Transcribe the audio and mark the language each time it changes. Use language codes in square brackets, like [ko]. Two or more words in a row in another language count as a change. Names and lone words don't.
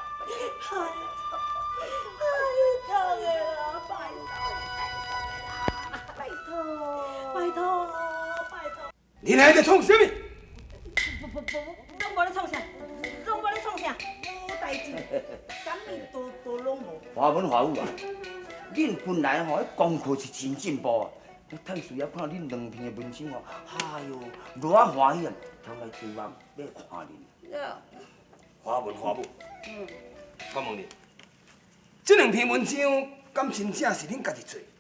[nan] 拜托的啦，拜托。你来在创什么？不，拢无咧创啥，无代志，啥物都拢无。华文华武啊，恁本来吼功课是真进步啊。太师爷看到恁两篇的文章哦，哎哟，偌欢喜啊！通来希望要看恁。华文华武，我问你，这两篇文章敢真正是恁家己做？